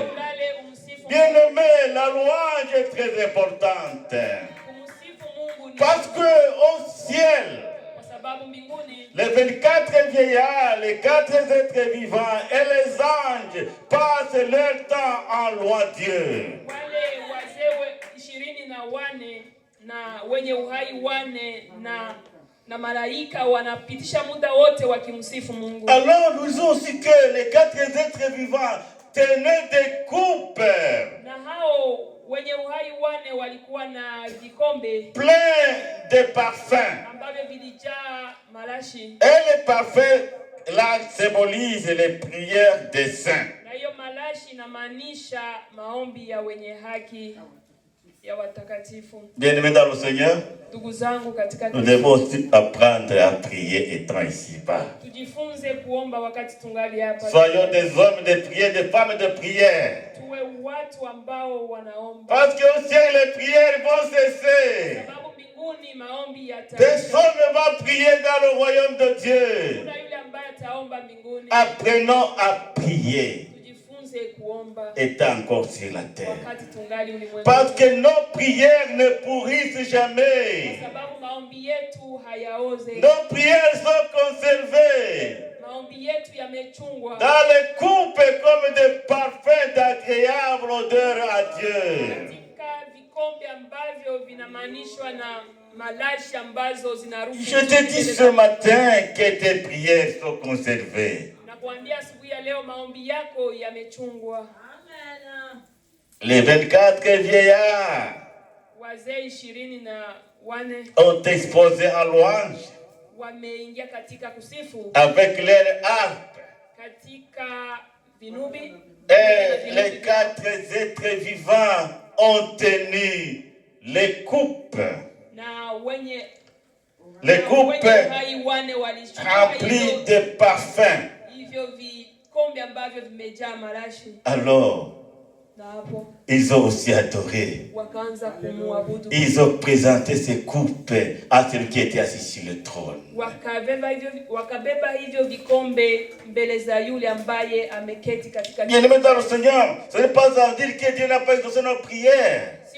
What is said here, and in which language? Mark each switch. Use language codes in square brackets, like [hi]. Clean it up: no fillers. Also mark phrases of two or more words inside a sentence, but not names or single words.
[fr] Bien-aimé, la louange est très importante. Parce que au ciel, les 24 vieillards, les 4 êtres vivants et les anges passent leur temps en louant Dieu. [sw] Wale wazee 24 na wenye uhai 4 na malaika wanapitisha muda wote wakimsifu Mungu. [fr] Alors nous disons aussi que les 4 êtres vivants tenaient des coupes. [sw] Na hao wenye uhai 4 walikuwa na vikombe [fr] plein de parfums. [sw] ambavyo vilijaa marashi. [fr] Et les parfums là symbolisent les prières des saints. [sw] Na hiyo marashi inamaanisha maombi ya wenye haki ya watakatifu. [fr] Bien-aimés dans le Seigneur, [sw] Ndugu zangu katika [fr] nous devons aussi apprendre à prier étant ici-bas. [sw] Tujifunze kuomba wakati tungali hapa. [fr] Soyons des hommes de prière, des femmes de prière. [sw] Tuwe watu ambao wanaomba. [fr] Parce qu'au ciel les prières vont cesser. [sw] Sababu mbinguni maombi yataisha. [fr] Personne ne va prier dans le royaume de Dieu. [sw] Kuna yule ambaye ataomba mbinguni. [fr] Apprenons à prier [sw] Tujifunze kuomba [fr] étant encore sur la terre. [sw] wakati tungali ulimwenguni. [fr] Parce que nos prières ne pourrissent jamais. [sw] Sababu maombi yetu hayaoze. [fr] Nos prières sont conservées [sw] Maombi yetu yamechungwa [fr] dans les coupes comme des parfums d'agréable odeur à Dieu. [sw] katika vikombe ambavyo vinamanishwa na malashi ambazo zinaruhusu. [fr] Je te dis ce matin que tes prières sont conservées. [sw] Na kuambia asubuhi ya leo maombi yako yamechungwa. [fr] Amen. Les 24 vieillards [sw] Wazee 24 [fr] ont exposé en louange [sw] wameingia katika kusifu [fr] avec leurs harpes. [sw] katika vinubi. [fr] Et les 4 êtres vivants ont tenu les coupes. [sw] Na wenye [fr] Les coupes [sw] hai 4 walichukua [fr] remplies de parfums. [sw] hivyo vikombe ambavyo vimejaa marashi. [fr] Alors, ils ont aussi adoré. Ils ont présenté ces coupes à celui qui était assis sur le trône. Bien-aimés dans le Seigneur, ce n'est pas à dire que Dieu n'a pas exaucé nos prières.